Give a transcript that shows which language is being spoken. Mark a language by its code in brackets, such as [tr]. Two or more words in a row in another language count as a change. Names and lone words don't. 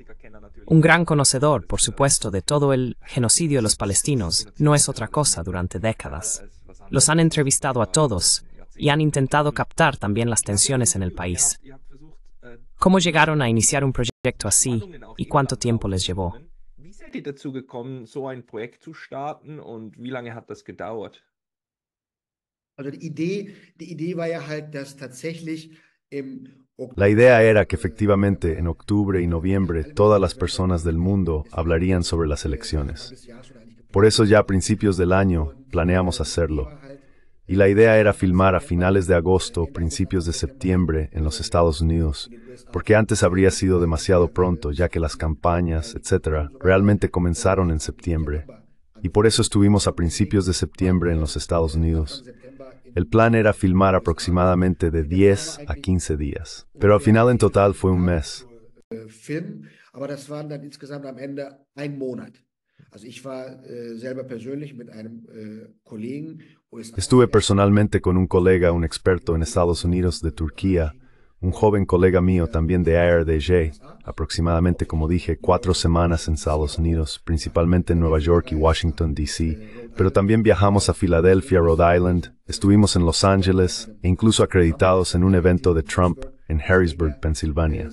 [es] Un gran conocedor, por supuesto, de todo el genocidio de los palestinos, no es otra cosa durante décadas. Los han entrevistado a todos y han intentado captar también las tensiones en el país. ¿Cómo llegaron a iniciar un proyecto así y cuánto tiempo les llevó? [de] Wie seid ihr dazu gekommen, so ein Projekt zu starten und wie lange hat das gedauert? Also die Idee war ja halt, dass tatsächlich im [es] La idea era que efectivamente en octubre y noviembre todas las personas del mundo hablarían sobre las elecciones. Por eso ya a principios del año planeamos hacerlo. Y la idea era filmar a finales de agosto, principios de septiembre en los Estados Unidos, porque antes habría sido demasiado pronto, ya que las campañas, etc., realmente comenzaron en septiembre. Y por eso estuvimos a principios de septiembre en los Estados Unidos. El plan era filmar aproximadamente de 10 a 15 días, pero al final en total fue un mes. [de] Film, aber das waren dann insgesamt am Ende ein Monat. Also ich war selber persönlich mit einem Kollegen. [es] Estuve personalmente con un colega, un experto en Estados Unidos de Turquía, un joven colega mío también de ARDG, aproximadamente, como dije, 4 semanas en Estados Unidos, principalmente en Nueva York y Washington, D.C., pero también viajamos a Filadelfia, Rhode Island, estuvimos en Los Ángeles e incluso acreditados en un evento de Trump en Harrisburg, Pensilvania.